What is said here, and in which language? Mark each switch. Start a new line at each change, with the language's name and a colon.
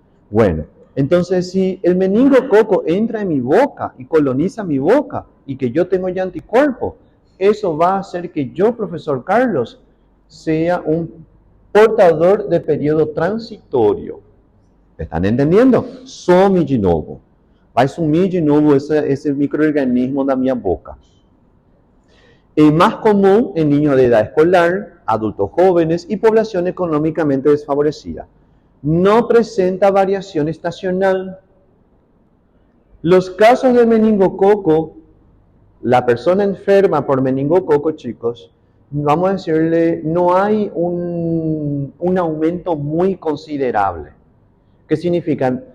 Spanish: Bueno, entonces si el meningococo entra en mi boca y coloniza mi boca y que yo tengo ya anticuerpos, eso va a hacer que yo, profesor Carlos, sea un portador de periodo transitorio. ¿Están entendiendo?
Portuguese: Some de novo. Vai sumir de novo esse microorganismo da minha boca.
Spanish: Es más común en niños de edad escolar, adultos jóvenes y población económicamente desfavorecida. No presenta variación estacional. Los casos de meningococo, la persona enferma por meningococo, chicos, vamos a decirle, no hay un aumento muy considerable. ¿Qué significa?